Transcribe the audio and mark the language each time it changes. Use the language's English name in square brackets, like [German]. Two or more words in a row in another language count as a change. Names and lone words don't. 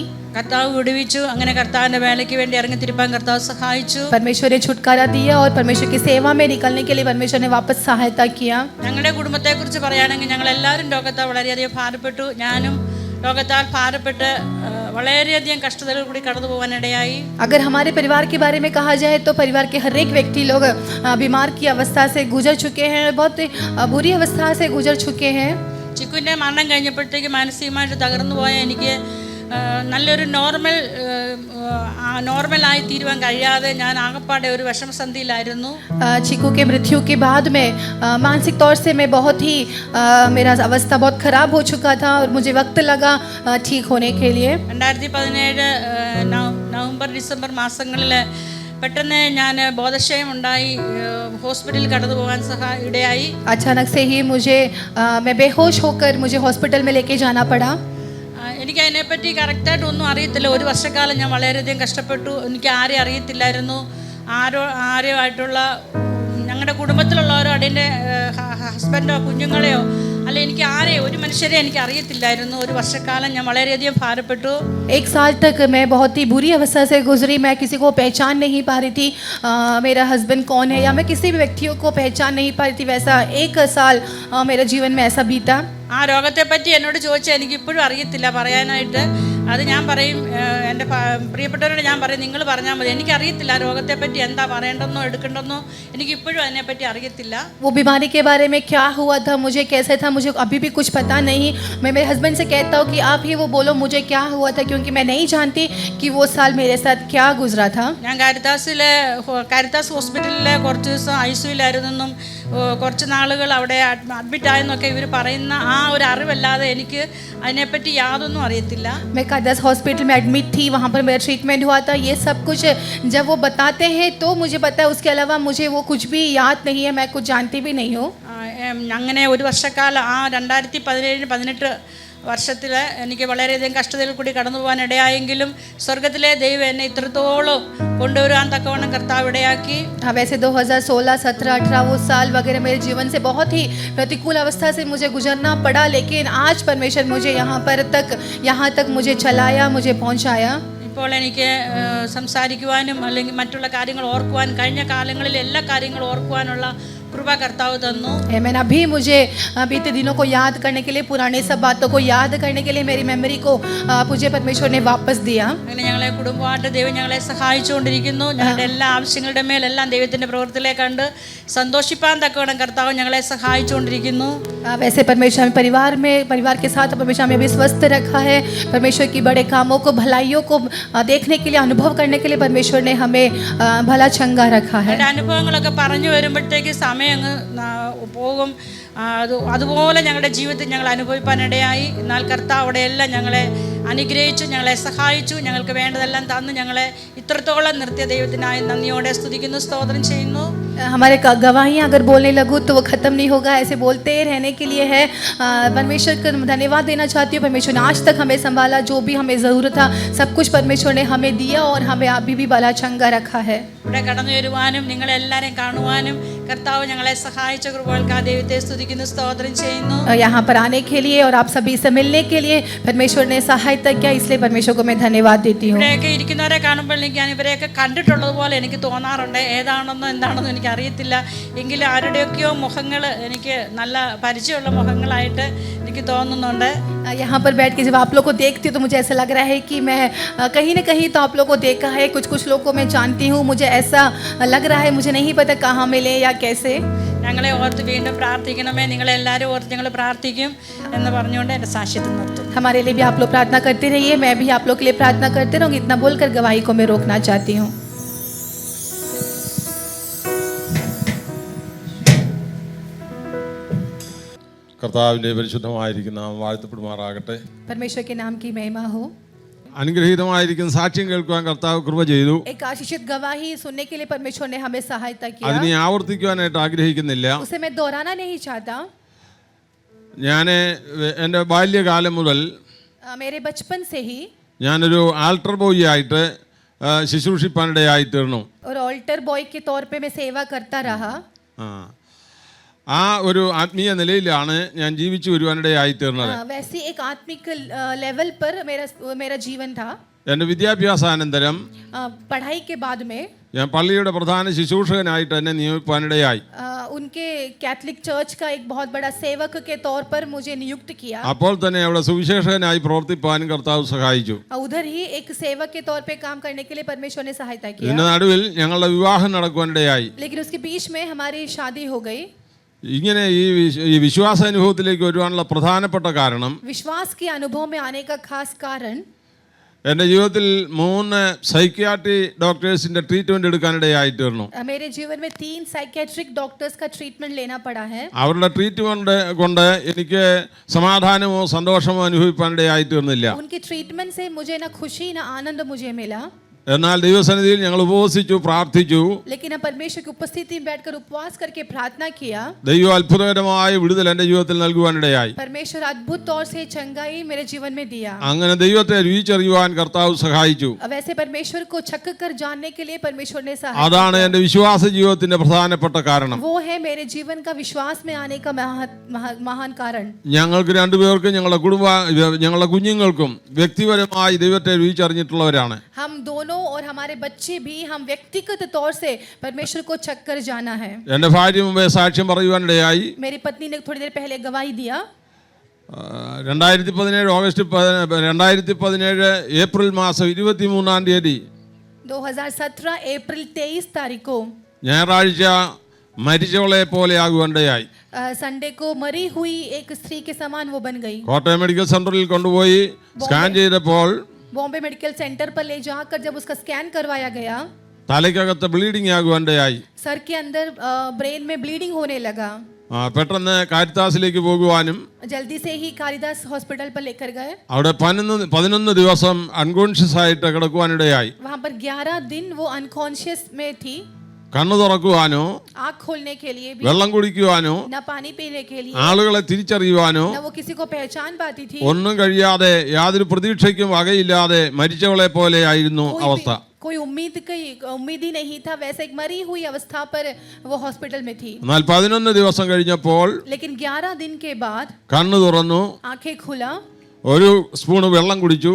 [Malayalam] കർത്താവ് വിടുവിച്ചു. അങ്ങനെ കർത്താവിൻ്റെ വേലയ്ക്ക് വേണ്ടി ഇറങ്ങിത്തിരിപ്പാൻ കർത്താവ് സഹായിച്ചു. [Hindi] परमेश्वर ने छुटकारा दिया और परमेश्वर की सेवा में निकलने के लिए परमेश्वर ने वापस सहायता किया. [Malayalam] ഞങ്ങളുടെ കുടുംബത്തെക്കുറിച്ച് പറയുകയാണെങ്കിൽ ഞങ്ങൾ എല്ലാവരും രോഗത്താൽ വളരെയധികം ഭാരപ്പെട്ടു. ഞാനും രോഗത്താൽ ഭാരപ്പെട്ട് വളരെയധികം കഷ്ടതകൾ കൂടി കടന്നു പോകാനിടയായി. [Hindi] अगर हमारे परिवार के बारे में कहा जाए तो परिवार के हर एक व्यक्ति लोग बीमार की अवस्था से गुजर चुके हैं. बहुत बुरी अवस्था से गुजर चुके हैं. [Malayalam] ചിക്കുവിൻ്റെ മരണം കഴിഞ്ഞപ്പോഴത്തേക്ക് മാനസികമായിട്ട് തകർന്നു പോയ എനിക്ക് നല്ലൊരു നോർമലായി തീരുവാൻ കഴിയാതെ ഞാൻ ആകപ്പാടെ ഒരു വിഷമസന്ധിയിലായിരുന്നു. [Hindi] चिकू के मृत्यु के बाद में मानसिक तौर से मैं बहुत ही मेरा अवस्था बहुत ख़राब हो चुका था और मुझे वक्त लगा ठीक होने के लिए. [Malayalam] 2017 നവംബർ ഡിസംബർ മാസങ്ങളിൽ പെട്ടെന്ന് ഞാൻ ബോധക്ഷയം ഉണ്ടായി ഹോസ്പിറ്റലിൽ കടന്നു പോകാൻ ഇടയായി. [Hindi] अचानक से ही मैं बेहोश होकर मुझे हॉस्पिटल में लेके जाना पड़ा. [Malayalam] എനിക്ക് അതിനെപ്പറ്റി കറക്റ്റായിട്ട് ഒന്നും അറിയത്തില്ല. 1 വർഷക്കാലം ഞാൻ വളരെയധികം കഷ്ടപ്പെട്ടു. എനിക്ക് ആരെയും അറിയത്തില്ലായിരുന്നു. ആരുമായിട്ടുള്ള ഞങ്ങളുടെ കുടുംബത്തിലുള്ളവരോ അതിൻ്റെ ഹസ്ബൻഡോ കുഞ്ഞുങ്ങളെയോ അല്ല എനിക്ക് ഒരു മനുഷ്യരെ എനിക്ക് അറിയത്തില്ലായിരുന്നു. 1 വർഷക്കാലം ഞാൻ വളരെയധികം ഭാരപ്പെട്ടു. [Hindi] 1 साल तक मैं बहुत ही बुरी अवस्था से गुजरी. मैं किसी को पहचान नहीं पा रही थी मेरा हस्बैंड कौन है या मैं किसी भी व्यक्तियों को पहचान नहीं पा रही थी. वैसा 1 साल मेरे जीवन में ऐसा बीता. [Malayalam] ആ രോഗത്തെപ്പറ്റി എന്നോട് ചോദിച്ചാൽ എനിക്കിപ്പോഴും അറിയത്തില്ല പറയാനായിട്ട്. അത് ഞാൻ പറയും, എൻ്റെ പ്രിയപ്പെട്ടവരോട് ഞാൻ പറയും നിങ്ങൾ പറഞ്ഞാൽ മതി. എനിക്കറിയത്തില്ല ആ രോഗത്തെപ്പറ്റി എന്താ പറയേണ്ടെന്നോ എടുക്കേണ്ടെന്നോ എനിക്കിപ്പോഴും അതിനെപ്പറ്റി അറിയത്തില്ല. [Hindi] वो बीमारी के बारे में क्या हुआ था, मुझे कैसे था, मुझे अभी भी कुछ पता नहीं. मैं मेरे हस्बैंड से कहता हूँ कि आप ही वो बोलो मुझे क्या हुआ था, क्योंकि मैं नहीं जानती कि वो साल मेरे साथ क्या गुजरा था. [Malayalam] ഞാൻ കാരിത്താസ് ഹോസ്പിറ്റലിലെ കുറച്ച് ദിവസം ഐസിയുലായിരുന്നെന്നും കുറച്ച് നാളുകൾ അവിടെ അഡ്മിറ്റ് ആയെന്നൊക്കെ ഇവർ പറയുന്ന ആ ഒരു അറിവല്ലാതെ എനിക്ക് അതിനെപ്പറ്റി യാതൊന്നും അറിയത്തില്ല. [Hindi] मैं कारितास हॉस्पिटल में एडमिट थी. वहाँ पर मेरा ट्रीटमेंट हुआ था. ये सब कुछ जब वो बताते हैं तो मुझे पता है. उसके अलावा मुझे वो कुछ भी याद नहीं है. मैं कुछ जानती भी नहीं हूँ. [Malayalam] അങ്ങനെ 1 വർഷക്കാലം ആ 2017-18 വർഷത്തിൽ എനിക്ക് വളരെയധികം കഷ്ടതയിൽ കൂടി കടന്നു പോകാൻ ഇടയായെങ്കിലും സ്വർഗത്തിലെ ദൈവം എന്നെ ഇത്രത്തോളം കൊണ്ടുവരാൻ തക്കവണ്ണം കർത്താവ് ഇടയാക്കി. [Hindi] वैसे 2016, 17, 18 वो साल वगैरह मेरे जीवन से बहुत ही प्रतिकूल अवस्था से मुझे गुजरना पड़ा. लेकिन आज परमेश्वर मुझे यहाँ तक मुझे चलाया, मुझे पहुँचाया. [Malayalam] ഇപ്പോൾ എനിക്ക് സംസാരിക്കുവാനും അല്ലെങ്കിൽ മറ്റുള്ള കാര്യങ്ങൾ ഓർക്കുവാൻ കഴിഞ്ഞ കാലങ്ങളിൽ എല്ലാ കാര്യങ്ങളും ഓർക്കുവാനുള്ള കൃപ കർത്താവ് തന്നു. [Hindi] आमीन. अभी मुझे बीते दिनों को याद करने के लिए, पुराने सब बातों को याद करने के लिए मेरी मेमोरी को मुझे परमेश्वर ने वापस दिया. [Malayalam] അങ്ങനെ ഞങ്ങളെ കുടുംബമായിട്ട് ദൈവം ഞങ്ങളെ സഹായിച്ചുകൊണ്ടിരിക്കുന്നു. ഞങ്ങളുടെ എല്ലാ ആവശ്യങ്ങളുടെ മേലെല്ലാം ദൈവത്തിൻ്റെ പ്രവൃത്തിയിലേക്ക് കണ്ട് സന്തോഷിപ്പാൻ തക്കവണ്ണം കർത്താവ് ഞങ്ങളെ സഹായിച്ചുകൊണ്ടിരിക്കുന്നു. [Hindi] वैसे परमेश्वर हमें परिवार के साथ परमेश्वर हमें भी स्वस्थ रखा है. परमेश्वर की बड़े कामों को, भलाइयों को देखने के लिए, अनुभव करने के लिए परमेश्वर ने हमें भला चंगा रखा है. [Malayalam] അനുഭവങ്ങളൊക്കെ പറഞ്ഞു വരുമ്പോഴത്തേക്ക് സമയം പോകും. അതുപോലെ ഞങ്ങളുടെ ജീവിതത്തിൽ ഞങ്ങൾ അനുഭവിക്കാനിടയായി. എന്നാൽ കർത്താവ് അവിടെയെല്ലാം ഞങ്ങളെ അനുഗ്രഹിച്ചു, ഞങ്ങളെ സഹായിച്ചു, ഞങ്ങൾക്ക് വേണ്ടതെല്ലാം തന്നു ഞങ്ങളെ ഇത്രത്തോളം നിർത്തിയ ദൈവത്തിനായി നന്ദിയോടെ സ്തുതിക്കുന്നു, സ്തോത്രം ചെയ്യുന്നു. [Hindi] हमारे गवाहियाँ अगर बोलने लगूँ तो वो ख़त्म नहीं होगा, ऐसे बोलते रहने के लिए है. परमेश्वर को धन्यवाद देना चाहती हूँ. परमेश्वर ने आज तक हमें संभाला, जो भी हमें ज़रूरत था सब कुछ परमेश्वर ने हमें दिया और हमें अभी भी भला चंगा रखा है. [Malayalam] ഇവിടെ കടന്നു വരുവാനും നിങ്ങളെല്ലാവരെയും കാണുവാനും കർത്താവ് ഞങ്ങളെ സഹായിച്ച കൃപകൾക്കായി ദൈവത്തെ സ്തുതിക്കുന്നു, സ്തോത്രം ചെയ്യുന്നു. [Hindi] यहाँ पर आने के लिए और आप सभी से मिलने के लिए परमेश्वर ने सहायता किया, इसलिए परमेश्वर को मैं धन्यवाद देती हूँ. [Malayalam] ഇവിടെയൊക്കെ ഇരിക്കുന്നവരെ കാണുമ്പോൾ ഞാൻ ഇവരെയൊക്കെ കണ്ടിട്ടുള്ളതുപോലെ എനിക്ക് തോന്നാറുണ്ട്. ഏതാണെന്നോ എന്താണെന്നോ എനിക്ക് അറിയത്തില്ല, എങ്കിലും ആരുടെയൊക്കെയോ മുഖങ്ങൾ എനിക്ക് നല്ല പരിചയമുള്ള മുഖങ്ങളായിട്ട് എനിക്ക് തോന്നുന്നുണ്ട്. [Hindi] यहाँ पर बैठ के जब आप लोग को देखती हूँ तो मुझे ऐसा लग रहा है कि मैं कहीं ना कहीं तो आप लोग को देखा है, कुछ लोग को मैं जानती हूँ, मुझे ऐसा लग रहा है, मुझे नहीं पता कहाँ मिले या कैसे. [Malayalam] ഞങ്ങളെ ഓർത്ത് വീണ്ടും പ്രാർത്ഥിക്കണമേ, നിങ്ങളെല്ലാവരും ഓർത്ത് ഞങ്ങൾ പ്രാർത്ഥിക്കും എന്ന് പറഞ്ഞുകൊണ്ട് എൻ്റെ സാക്ഷ്യത്തിൽ നിർത്തും. [Hindi] हमारे लिए भी आप लोग प्रार्थना करते रहिए, मैं भी आप लोग के लिए प्रार्थना करते रहूँगी. इतना बोलकर गवाही को मैं रोकना चाहती हूँ. [Malayalam] കർത്താവിൻ്റെ പരിശുദ്ധമായിരിക്കുന്ന നാമം വാഴ്ത്തപ്പെടുമാറാകട്ടെ. [Hindi] परमेश्वर के नाम की महिमा हो. [Malayalam] അനുഗ്രഹീതമായിരിക്കുന്ന സാക്ഷ്യം കേൾക്കുവാൻ കർത്താവ് കൃപ ചെയ്തു. [Hindi] एक आशीषित गवाही सुनने के लिए परमेश्वर ने हमें सहायता किया. [Malayalam] അതിനെ ആവർത്തിക്കുവാനായിട്ട് ആഗ്രഹിക്കുന്നില്ല. [Hindi] उसे मैं दोहराना नहीं चाहता. [Malayalam] ഞാൻ എൻ്റെ ബാല്യകാലം മുതൽ [Hindi] मेरे बचपन से ही [Malayalam] ഞാനൊരു [English] altar boy [Malayalam] ആയിട്ട് ശുശ്രൂഷിപ്പാനിടയായി തീർന്നു. [Hindi] और [English] altar boy [Hindi] के तौर पे मैं सेवा करता रहा. [Malayalam] ആ ഒരു ആത്മീയ നിലയിലാണ് ഞാൻ ജീവിച്ചു വരുവാനിടയായി തീർന്നത്. [Hindi] वैसी एक आत्मिक लेवल पर मेरा जीवन था. [Malayalam] എൻ്റെ വിദ്യാഭ്യാസാനന്തരം [Hindi] पढ़ाई के बाद में [Malayalam] ഞാൻ പള്ളിയുടെ പ്രധാന ശുശ്രൂഷകനായിട്ട് എന്നെ നിയമിപ്പാനിടയായി. [Hindi] उनके [English] Catholic church [Hindi] का एक बहुत बड़ा सेवक के तौर पर मुझे नियुक्त किया. [Malayalam] അപ്പോൾ തന്നെ അവിടെ സുവിശേഷകനായി പ്രവർത്തിപ്പാനും കർത്താവ് സഹായിച്ചു. [Hindi] उधर ही एक सेवक के तौर पे काम करने के लिए परमेश्वर ने सहायता किया. [Malayalam] ഇതിന്റെ നടുവിൽ ഞങ്ങളുടെ വിവാഹം നടക്കുവാനിടയായി. [Hindi] लेकिन उसके बीच में हमारी शादी हो गई. [Malayalam] ഇങ്ങനെ ഈ വിശ്വാസാനുഭവത്തിലേക്ക് വരുവാനുള്ള പ്രധാനപ്പെട്ട കാരണം, [Hindi] विश्वास के अनुभव में आने का खास कारण, [Malayalam] എൻ്റെ ജീവിതത്തിൽ 3 [English] psychiatry doctors' treatment [Malayalam] എടുക്കാനിടയായി തീർന്നു. [Hindi] मेरे जीवन में 3 [English] psychiatric doctors [Hindi] का ट्रीटमेंट लेना पड़ा है. [Malayalam] അവരുടെ ട്രീറ്റ്മെന്റ് കൊണ്ട് എനിക്ക് സമാധാനമോ സന്തോഷമോ അനുഭവിക്കാനിടയായി തീർന്നില്ല. [Hindi] उनके ट्रीटमेंट से मुझे ना खुशी ना आनंद मुझे मिला. [Malayalam] എന്നാൽ ദൈവസന്നിധിയിൽ ഞങ്ങൾ ഉപവസിച്ചു, പ്രാർത്ഥിച്ചു. [Hindi] लेकिन हम परमेश्वर की उपस्थिति में बैठकर उपवास करके प्रार्थना किया. [Malayalam] ദൈവം അത്ഭുതകരമായ വിടുതൽ എൻ്റെ ജീവിതത്തിൽ നൽകുവാനിടയായി. [Hindi] परमेश्वर अद्भुत तौर से चंगाई मेरे जीवन में दिया. [Malayalam] അങ്ങനെ ദൈവത്തെ രുചിച്ചറിയുവാൻ കർത്താവ് സഹായിച്ചു. [Hindi] वैसे परमेश्वर को छक कर जानने के लिए परमेश्वर ने सहायता [Malayalam] അതാണ് എൻ്റെ വിശ്വാസ ജീവിതത്തിന്റെ പ്രധാനപ്പെട്ട കാരണം. [Hindi] वो है मेरे जीवन का विश्वास में आने का महान कारण. [Malayalam] ഞങ്ങൾക്ക് രണ്ടുപേർക്കും ഞങ്ങളുടെ കുഞ്ഞുങ്ങൾക്കും വ്യക്തിപരമായി ദൈവത്തെ രുചിച്ചറിഞ്ഞിട്ടുള്ളവരാണ്. [Hindi] हम दोनों और हमारे बच्चे भी हम व्यक्तिगत तौर से परमेश्वर को छक कर जाना है. [Malayalam] എൻ്റെ ഭാര്യ മുമ്പേ സാക്ഷ്യം പറയുവാനിടയായി. [Hindi] मेरी पत्नी ने थोड़ी देर पहले गवाही दिया. [Malayalam] 2017 ഏപ്രിൽ മാസം 23-ാം തീയതി [Hindi] 2017 अप्रैल 23 तारीख को [Malayalam] ഞായറാഴ്ച മരിച്ചവളെ പോലെ ആകുവാനിടയായി. [Hindi] संडे को मरी हुई एक स्त्री के समान वो बन गई. [Malayalam] കോട്ടയം മെഡിക്കൽ സെന്ററിൽ കൊണ്ടുപോയി സ്കാൻ ചെയ്തപ്പോൾ [Hindi] बॉम्बे मेडिकल सेंटर पर ले जाकर जब उसका स्कैन करवाया गया, [Malayalam] തലയ്ക്കകത്ത് ബ്ലീഡിംഗ് ആകുവാനിടയായി. [Hindi] सर के अंदर ब्रेन में ब्लीडिंग होने लगा. [Malayalam] പെട്ടെന്ന് കാരിത്താസിലേക്ക് പോകുവാനും [Hindi] जल्दी से ही कालिदास हॉस्पिटल पर लेकर गए. [Malayalam] അവിടെ 11 ദിവസം അൺകോൺഷ്യസ് ആയിട്ട് കിടക്കുവാനിടയായി. [Hindi] वहाँ पर 11 दिन वो अनकॉन्शियस में थी. [Malayalam] കണ്ണു തുറക്കുവാനോ [Hindi] आँख खोलने के लिए भी, [Malayalam] വെള്ളം കുടിക്കുവാനോ [Hindi] न पानी पीने के लिए, [Malayalam] ആളുകളെ തിരിച്ചറിയുവാനോ [Hindi] न वो किसी को पहचान पाती थी. [Malayalam] ഒന്നും കഴിയാതെ യാതൊരു പ്രതീക്ഷയ്ക്കും വകയില്ലാതെ മരിച്ചവളെ പോലെ ആയിരുന്നു അവസ്ഥ. [Hindi] कोई उम्मीद ही नहीं था. वैसे एक मरी हुई अवस्था पर वो हॉस्पिटल में थी. [Malayalam] എന്നാൽ 11 ദിവസം കഴിഞ്ഞപ്പോൾ [Hindi] लेकिन 11 दिन के बाद [Malayalam] കണ്ണു തുറന്നു, [Hindi] आंखें खुला, [Malayalam] ഒരു സ്പൂൺ വെള്ളം കുടിച്ചു.